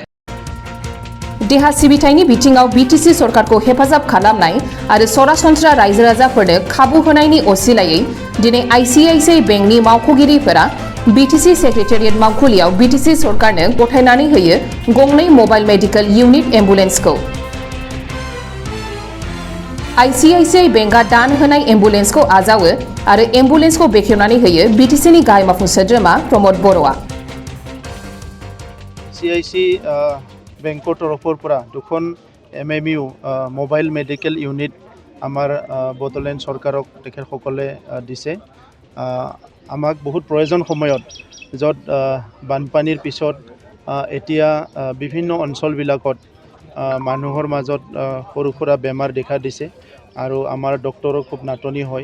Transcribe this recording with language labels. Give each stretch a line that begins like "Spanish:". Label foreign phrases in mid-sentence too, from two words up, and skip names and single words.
Bodo: देहा सिबिथायनि बिथिङाव BTC सरकारखौ हेफाजाब खालामनाय आरो सरासनस्रा रायजो राजाफोरनो खाबु होनायनि असिलायै दिनै ICICI बेंकनि मावख'गिरिफोरा BTC सेक्रेटारियेट मावखुलियाव BTC सरकारनो गथायनानै होयो गंनै
English: mobile medical unit
Bodo: एम्बुलेन्सखौ। ICICI बेंकआ दान होनाय एम्बुलेन्सखौ आजावो आरो एम्बुलेन्सखौ बेखेवनानै होयो BTCनि गाहाय मावफुं सोद्रोमा प्रमद बर'आ।
Assamese: ICICI বেংকৰ তৰফৰ পৰা দুখন MMU
English: mobile medical unit
Assamese: আমাৰ বড়োলেণ্ড চৰকাৰক তেখেতসকলে দিছে। আমাক বহুত প্ৰয়োজন সময়ত য'ত বানপানীৰ পিছত এতিয়া বিভিন্ন অঞ্চলবিলাকত মানুহৰ মাজত সৰু সুৰা বেমাৰ দেখা দিছে আৰু আমাৰ ডক্টৰৰ খুব নাটনি হয়।